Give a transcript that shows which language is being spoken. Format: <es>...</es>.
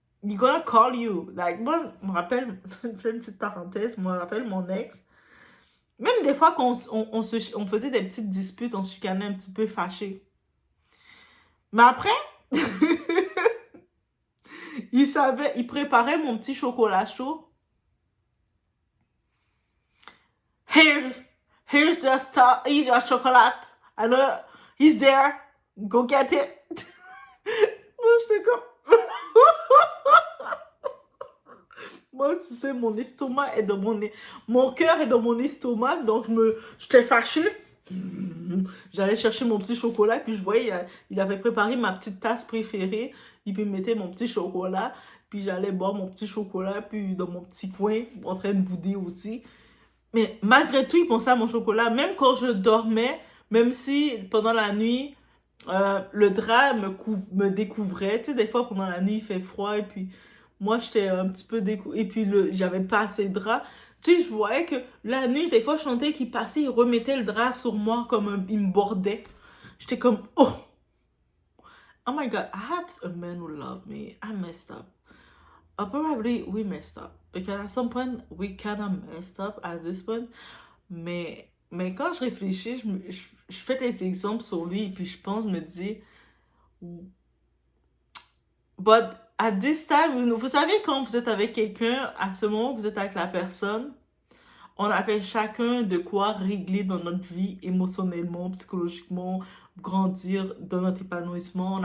<en>He's gonna call you. Like,</en> <fr>moi, je me rappelle, je fais une petite parenthèse, je me rappelle mon ex. Même des fois qu'on on faisait des petites disputes, on se chicanait un petit peu fâché. Mais après, il préparait mon petit chocolat chaud.</fr> <en>Here's the stuff, here's your chocolate. I know he's there. Go get it.</en> <fr>Moi, j'étais comme... Moi, tu sais, mon estomac est dans mon cœur est dans mon estomac, donc j'étais fâchée. J'allais chercher mon petit chocolat, puis je voyais, il avait préparé ma petite tasse préférée, il me mettait mon petit chocolat, puis j'allais boire mon petit chocolat, puis dans mon petit coin, en train de bouder aussi. Mais malgré tout, il pensait à mon chocolat, même quand je dormais, même si pendant la nuit, le drap me découvrait. Tu sais, des fois, pendant la nuit, il fait froid, et puis moi, j'étais un petit peu et puis j'avais pas assez de drap. Tu sais, je voyais que la nuit, des fois, je sentais qu'il passait, il remettait le drap sur moi comme il me bordait. J'étais comme,</fr> <en>oh my god, I have a man who loved me. I messed up. Probably we messed up. Because at some point, we kind of messed up at this point.</en> <fr>Mais quand je réfléchis, je fais des exemples sur lui, et puis je pense, je me dis,</fr> <en>but at this time,</en> <fr>vous savez, quand vous êtes avec quelqu'un, à ce moment où vous êtes avec la personne, on avait chacun de quoi régler dans notre vie émotionnellement, psychologiquement, grandir dans notre épanouissement.</fr>